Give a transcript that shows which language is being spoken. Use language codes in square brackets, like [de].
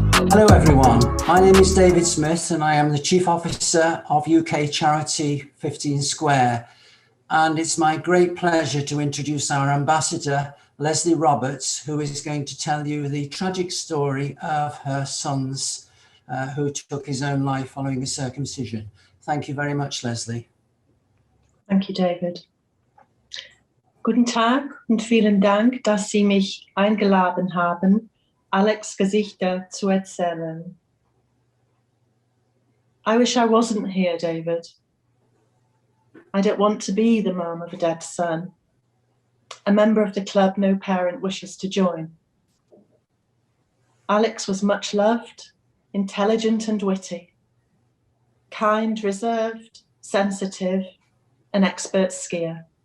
[en] Hello everyone, my name is David Smith and I am the Chief Officer of UK charity 15 Square, and it's my great pleasure to introduce our ambassador Lesley Roberts, who is going to tell you the tragic story of her son's who took his own life following a circumcision. Thank you very much, Lesley. Thank you, David. [de] Guten Tag und vielen Dank, dass Sie mich eingeladen haben, Alex' Geschichte zu erzählen. [en] I wish I wasn't here, David. I don't want to be the mum of a dead son, a member of the club no parent wishes to join. Alex was much loved, intelligent and witty, kind, reserved, sensitive, an expert skier.